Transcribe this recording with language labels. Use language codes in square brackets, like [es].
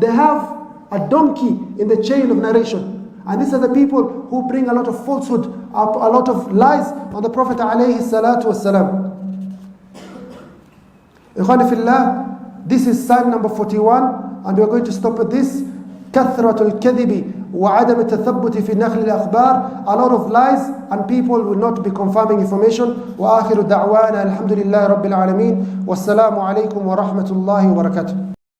[en] They have a donkey in the chain of narration. And these are the people who bring a lot of falsehood, a lot of lies on the Prophet alayhi salatu wasalam. [ar] Ikhwani fillah, [en] this is sign number 41, and we are going to stop at this. [ar] كثرة الكذب وعدم التثبت في نقل الأخبار. [en] A lot of lies and people will not be confirming information. [ar] وآخر دعوانا الحمد لله رب العالمين والسلام عليكم ورحمة الله وبركاته.